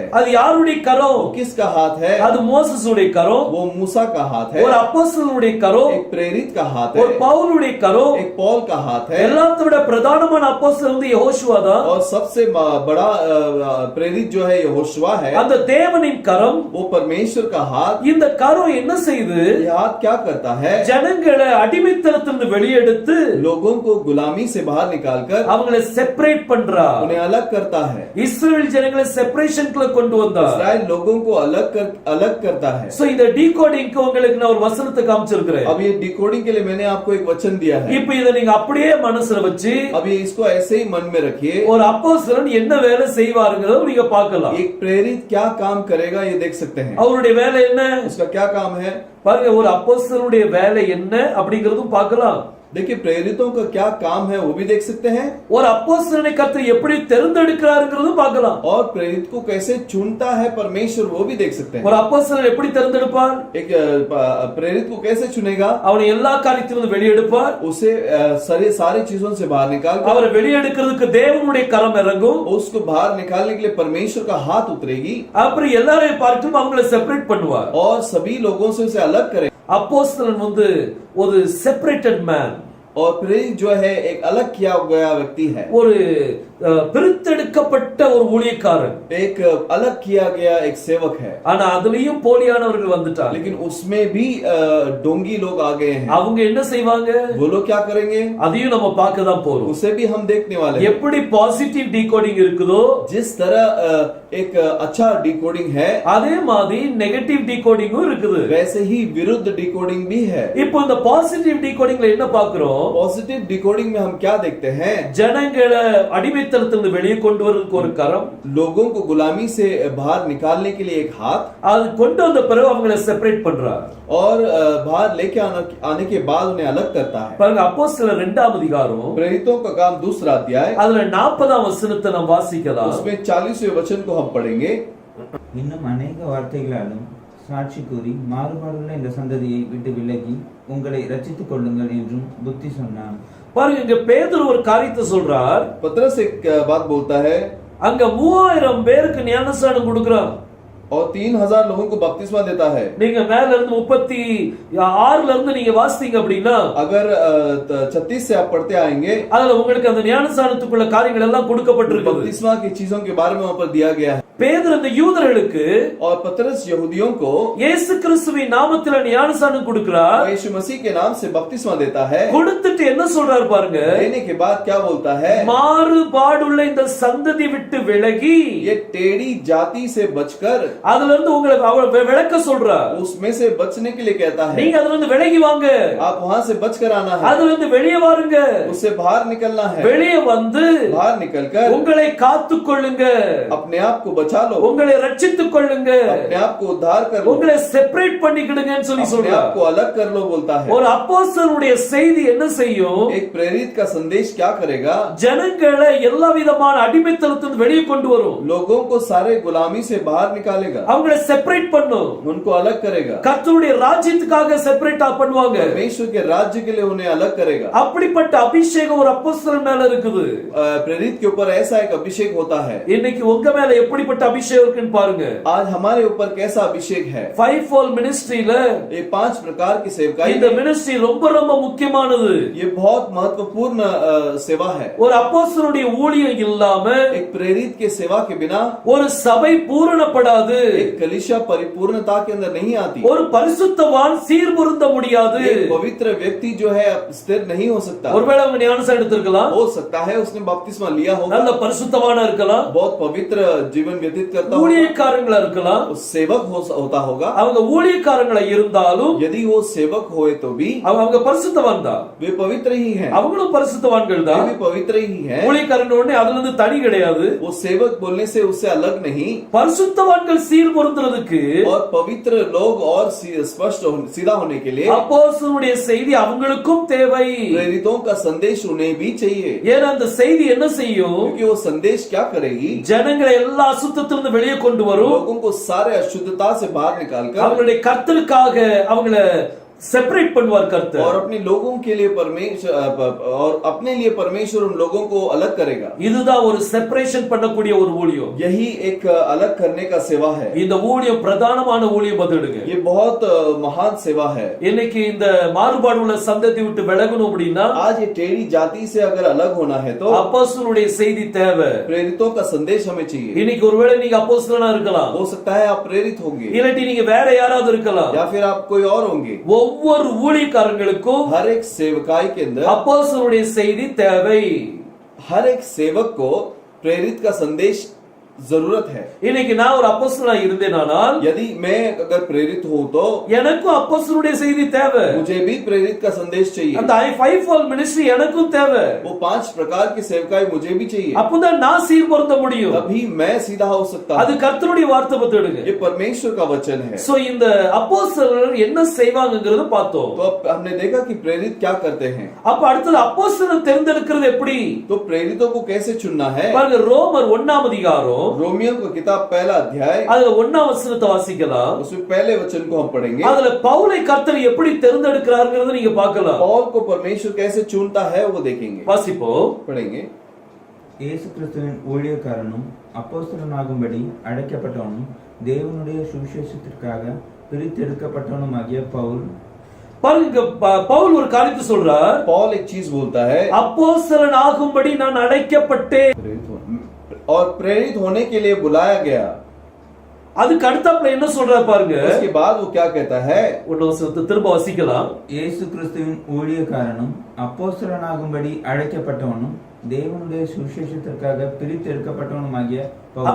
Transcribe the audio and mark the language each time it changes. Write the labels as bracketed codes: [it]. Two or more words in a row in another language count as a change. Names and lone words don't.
[ta] அது யாருடைய கரம்? [hi] किसका हाथ है? [ta] அது மோசேசுடைய கரம். [hi] वो मूसा का हाथ है. [ta] ஒரு அப்போஸ்தலனுடைய கரம். [hi] एक प्रेरित का हाथ [ta] ஒரு [hi] है. [ta] பவுலுடைய கரம். [hi] एक पौल का हाथ है. [ta] எல்லாத்தை விட பிரதானமான அப்போஸ்தலன் வந்து யெகோஷுவா தான். [hi] और सबसे बड़ा प्रेरित जो है यहोशुआ है. [ta] அந்த தேவனின் கரம், [hi] वो परमेश्वर का हाथ. [ta] இந்த கரம் என்ன செய்யுது? [hi] ये हाथ क्या करता है? [ta] ஜனங்களை அடிமைத்தனத்திலிருந்து வெளியெடுத்து [hi] लोगों को गुलामी से बाहर निकालकर [ta] அவங்களை செப்பரேட் பண்றா. [hi] उन्हें अलग करता है. [ta] இஸ்ரவேல் ஜனங்களை செப்பரேஷன்க்குள்ள கொண்டு வந்தா. [hi] इस्राएल लोगों को अलग करता है. [ta] சோ இந்த டீகோடிங்க்கு உங்களுக்கு நான் ஒரு வசனத்தை காமிச்சிருக்கிறேன். [hi] अब ये डिकोडिंग के लिए मैंने आपको एक वचन दिया है. [ta] இப்போ இத நீங்க அப்படியே மனசுல வச்சு [hi] अब ये इसको ऐसे ही मन में रखिए. [ta] ஒரு அப்போஸ்தலன் என்ன வேலை செய்வாருங்கறத நீங்க பார்க்கலாம். [hi] एक प्रेरित क्या काम करेगा ये देख सकते हैं. [ta] அவருடைய வேலை என்ன? [hi] उसका क्या काम है? [ta] பாருங்க, ஒரு அப்போஸ்தலனுடைய வேலை என்ன அப்படிங்கறதும் பார்க்கலாம். [hi] देखिए प्रेरितों का क्या काम है वो भी देख सकते हैं. [ta] ஒரு அப்போஸ்தலனை கர்த்தர் எப்படி தேர்ந்தெடுக்கிறாருங்கறதும் பார்க்கலாம். [hi] और प्रेरित को कैसे चुनता है परमेश्वर वो भी देख सकते हैं. [ta] ஒரு அப்போஸ்தலன் எப்படி தேர்ந்தெடுப்பார்? [hi] एक प्रेरित को कैसे चुनेगा? [ta] அவனை எல்லா காரியத்திலிருந்து வெளியெடுப்பார். [hi] उसे सारी चीजों से बाहर निकाल [ta] அவரை வெளியெடுக்கிறதுக்கு தேவனுடைய கரம் இறங்கும். [hi] उसको बाहर निकालने के लिए परमेश्वर का हाथ उतरेगी. [ta] அப்புறம் எல்லாரையும் பார்த்தும் அவங்களை செப்பரேட் பண்ணுவார். [hi] और सभी लोगों से उसे अलग करेगा. [ta] அப்போஸ்தலன் வந்து ஒரு [en] separated man. [hi] और प्रेरित जो है एक अलग किया गया व्यक्ति है. [ta] ஒரு பிரித்தெடுக்கப்பட்ட ஒரு ஊழியக்காரன். [hi] एक अलग किया गया एक सेवक है. [ta] ஆனா அதுலயும் போலியானவர்கள் வந்துட்டாங்க. [hi] लेकिन उसमें भी डोंगी लोग आ गए हैं. [ta] அவங்க என்ன செய்வாங்க? [hi] वो लोग क्या करेंगे? [ta] அதையும் நம்ம பார்க்க தான் போறோம். [hi] उसे भी हम देखने वाले हैं. [ta] எப்படி [en] positive decoding [ta] இருக்குதோ [hi] जिस तरह एक अच्छा डिकोडिंग है [ta] அதே மாதிரி [en] negative decodingum [ta] இருக்குது. [hi] वैसे ही विरुद्ध डिकोडिंग भी है. [ta] இப்போ இந்த [en] positive decodingla [ta] என்ன பார்க்கிறோம்? [en] positive decoding [hi] में हम क्या देखते हैं? [ta] ஜனங்களை அடிமைத்தனத்திலிருந்து வெளியே கொண்டு வரதுக்கு ஒரு கரம், [hi] लोगों को गुलामी से बाहर निकालने के लिए एक हाथ, [ta] அது கொண்டு வந்த பிறகு அவங்களை செப்பரேட் பண்றார். [hi] और बाहर लेके आने के बाद उन्हें अलग करता है. [ta] பாருங்க, அப்போஸ்தலர் 2ஆம் அதிகாரம் [hi] प्रेरितों का काम 2 अध्याय, [ta] அதுல 40ஆம் வசனத்தை நாம் வாசிக்கலாம். [hi] उसमें 40वें वचन को हम पढ़ेंगे. [ta] இன்னும் அநேக வார்த்தைகளாலும் சாட்சி கூறி மாறுபாடுள்ள இந்த சந்ததியை விட்டு விலகி உங்களை ரட்சித்துக் கொள்ளுங்கள் என்றும் புத்தி சொன்னான். பாருங்க, இங்க பேதுரு ஒரு காரியத்தை சொல்றார். [hi] पतरस एक बात बोलता है. [ta] அங்க 3000 பேருக்கு ஞானஸ்நானம் கொடுக்கிறான். [hi] और 3000 लोगों को बपतिस्मा देता है. [ta] நீங்க மேல இருந்து 36ல இருந்து நீங்க வாசித்தீங்க அப்படின்னா [hi] अगर 36 से आप पढ़ते आएंगे, [ta] அதுல உங்களுக்கு அந்த ஞானஸ்நானத்துக்குள்ள காரியங்கள் எல்லாம் கொடுக்கப்பட்டிருக்கு. [hi] बपतिस्मा की चीजों के बारे में वहां पर दिया गया है. [ta] பேதுரு இந்த யூதர்களுக்கு [hi] और पतरस यहूदियों को [ta] இயேசு கிறிஸ்துவின் நாமத்தில ஞானஸ்நானம் கொடுக்கிறார். [hi] यीशु मसीह के नाम से बपतिस्मा देता है. [ta] கொடுத்துட்டு என்ன சொல்றாரு பாருங்க? [hi] देने के बाद क्या बोलता है? [ta] மாறுபாடுள்ள இந்த சந்ததி விட்டு விலகி [hi] ये टेढ़ी जाति से बचकर, [ta] அதுல இருந்து உங்களை விலக்க சொல்றார். [hi] उसमें से बचने के लिए कहता है. [ta] நீங்க அதுல இருந்து விலகி வாங்க. [hi] आप वहां से बचकर आना है. [ta] அதுல இருந்து வெளியே வாருங்க. [hi] उससे बाहर निकलना है. [ta] வெளியே வந்து [hi] बाहर निकलकर [ta] உங்களை காத்துக் கொள்ளுங்க. [hi] अपने आप को बचा लो. [ta] உங்களை ரட்சித்துக் கொள்ளுங்க. [hi] अपने आप को उद्धार कर लो. [ta] உங்களை செப்பரேட் பண்ணிக்கிடுங்கன்னு சொல்லி [hi] अपने [ta] சொல்றார். [hi] आप को अलग कर लो बोलता है. [ta] ஒரு அப்போஸ்தலனுடைய செய்தி என்ன செய்யும்? [hi] एक प्रेरित का संदेश क्या करेगा? [ta] ஜனங்களை எல்லா விதமான அடிமைத்தனத்திலிருந்து வெளியே கொண்டு வரும். [hi] लोगों को सारे गुलामी से बाहर निकालेगा. [ta] அவங்களை செப்பரேட் பண்ணும். [hi] उनको अलग करेगा. [ta] கர்த்தருடைய ராஜ்யத்துக்காக செப்பரேட் பண்ணுவாங்க. [hi] परमेश्वर के राज्य के लिए उन्हें अलग करेगा. [ta] அப்படிப்பட்ட அபிஷேகம் ஒரு அப்போஸ்தலன் மேல இருக்குது. [hi] प्रेरित के ऊपर ऐसा एक अभिषेक होता है. [ta] இன்னைக்கு உங்க மேல எப்படிப்பட்ட அபிஷேகம் இருக்குன்னு பாருங்க. [hi] आज हमारे ऊपर कैसा अभिषेक है? [en] five fold ministryil [hi] ये 5 प्रकार की सेवकाई, [ta] இந்த மினிஸ்ட்ரி ரொம்ப ரொம்ப முக்கியமானது. [hi] ये बहुत महत्वपूर्ण सेवा है. [ta] ஒரு அப்போஸ்தலனுடைய ஊழியம் இல்லாம [hi] एक प्रेरित के सेवा के बिना [ta] ஒரு சபை பூரணப்படாது. [hi] एक कलीसिया परिपूर्णता के अंदर नहीं आती. [ta] ஒரு பரிசுத்தவான் சீர்பொருந்த முடியாது. [hi] एक पवित्र व्यक्ति जो है स्थिर नहीं हो सकता. [ta] ஒருவேளை அவங்க ஞானஸ்நானம் எடுத்திருக்கலாம், [hi] हो सकता है उसने बपतिस्मा लिया होगा, [ta] நல்ல பரிசுத்தவானா இருக்கலாம், [hi] बहुत पवित्र जीवन व्यतीत करता होगा, [ta] ஊழியக்காரங்களா இருக்கலாம், [hi] वो सेवक होता होगा। [ta] அவங்க ஊழியக்காரங்களா இருந்தாலும் [hi] यदि वो सेवक होए तो भी [ta] அவங்க பரிசுத்தவான் தான், [hi] वे पवित्र ही हैं, [ta] அவங்களும் பரிசுத்தவான்கள் [hi] वे [ta] தான். [hi] भी पवित्र ही हैं। [ta] ஊழியக்காரன் உடனே அதுல இருந்து தனி கிடையாது. [hi] वो सेवक बोलने से उससे अलग नहीं, [ta] பரிசுத்தவான்கள் சீர் பொருந்துறதுக்கு [hi] और पवित्र लोग और स्पष्ट सीधा होने के लिए [ta] அப்போஸ்தலனுடைய செய்தி அவங்களுக்கும் தேவை. [hi] प्रेरितों का संदेश उन्हें भी चाहिए, [ta] ஏன்னா அந்த செய்தி என்ன செய்யும்? [hi] क्योंकि वो संदेश क्या करेगी, [ta] ஜனங்களை எல்லா அசுத்தத்திலிருந்து வெளியே கொண்டு வரும். [hi] लोगों को सारे अशुद्धता से बाहर निकालकर [ta] அவங்களுடைய கர்த்தருக்காக அவங்கள செப்பரேட் பண்ணுவார் கர்த்தர். [hi] और अपने लोगों के लिए परमेश्वर और अपने लिए परमेश्वर उन लोगों को अलग करेगा। [ta] இதுதான் ஒரு செப்பரேஷன் பண்ணக்கூடிய ஒரு ஊழியம். [hi] यही एक अलग करने का सेवा है। [ta] இந்த ஊழியம் பிரதானமான ஊழியம் பதுடுங்க. [hi] ये बहुत महान सेवा है। [ta] இன்னைக்கு இந்த மாறுபாடு உள்ள சந்ததி விட்டு விலகணும் அப்படின்னா [hi] आज ये टेढ़ी जाति से अगर अलग होना है तो [ta] அப்போஸ்தலனுடைய செய்தி தேவை. [hi] प्रेरितों का संदेश हमें चाहिए। [ta] இன்னைக்கு ஒருவேளை நீங்க அப்போஸ்தலனா இருக்கலாம், [hi] हो सकता है आप प्रेरित होंगे, [ta] இல்லாட்டி நீங்க வேற யாராவது இருக்கலாம். [hi] या फिर आप कोई और होंगे। [ta] ஒவ்வொரு ஊழியக்காரங்களுக்கும் [hi] हर एक सेवकाई के अंदर [ta] அப்போஸ்தலனுடைய செய்தி தேவை. [hi] हर एक सेवक को प्रेरित का संदेश जरूरत है। [ta] இன்னைக்கு நான் ஒரு அப்போஸ்தலனா இருந்தேனானால் [hi] यदि मैं अगर प्रेरित हूं तो [ta] எனக்கும் அப்போஸ்தலனுடைய செய்தி தேவை. [hi] मुझे भी प्रेरित का संदेश चाहिए। [ta] அந்த [en] five fall ministry [ta] எனக்கும் தேவை. [hi] वो 5 प्रकार की सेवकाई मुझे भी चाहिए, [ta] அப்பதான் நான் சீர் பொருந்த முடியும். [hi] तभी मैं सीधा हो सकता [ta] அது [hi] हूं। [ta] கர்த்தருடைய வார்த்தை பத்திடுங்க. [hi] ये परमेश्वर का वचन है। [ta] சோ இந்த அப்போஸ்தலர் என்ன செய்வாங்கங்கறத பார்த்தோம். [hi] तो अब हमने देखा कि प्रेरित क्या करते हैं। [ta] அப்ப அடுத்து அப்போஸ்தலர் தேர்ந்தெடுக்கிறது எப்படி? [hi] तो प्रेरितों को कैसे चुनना है। [ta] பாருங்க ரோமர் 1ஆம் அதிகாரம் [hi] रोमियो का किताब पहला अध्याय, [ta] அதுல 1ஆம் வசனத்தை வாசிக்கலாம். [hi] उसमें पहले वचन को हम पढ़ेंगे। [ta] அதுல பவுலை கர்த்தர் எப்படி தேர்ந்தெடுக்கிறார்ங்கறத நீங்க பார்க்கலாம். [hi] पौल को परमेश्वर कैसे चुनता है वो देखेंगे, [ta] வாசிப்போம். [hi] पढ़ेंगे। [ta] இயேசு கிறிஸ்துவின் ஊழியக்காரனும் அப்போஸ்தலனாகும்படி அழைக்கப்பட்டவனும் தேவனுடைய சுவிசேஷத்திற்காக பிரித்தெடுக்கப்பட்டவனுமாகிய பவுல். பாருங்க பவுல் ஒரு காரியத்தை சொல்றார். [hi] पौल एक चीज बोलता है, [ta] அப்போஸ்தலன் ஆகும்படி நான் அழைக்கப்பட்டேன். [hi] और प्रेरित होने के लिए बुलाया गया। [ta] அதுக்கு அடுத்தாப்புல என்ன சொல்றாரு பாருங்க. [hi] उसके बाद वो क्या कहता है, [ta] ஒன்னு வசனத்தை திரும்ப வாசிக்கலாம். இயேசு கிறிஸ்துவின் ஊழியக்காரனும் அப்போஸ்தலனாகும்படி அழைக்கப்பட்டவனும் தேவனுடைய சுவிசேஷத்திற்காக பிரித்தெடுக்கப்பட்டவனுமாகிய பவுல்.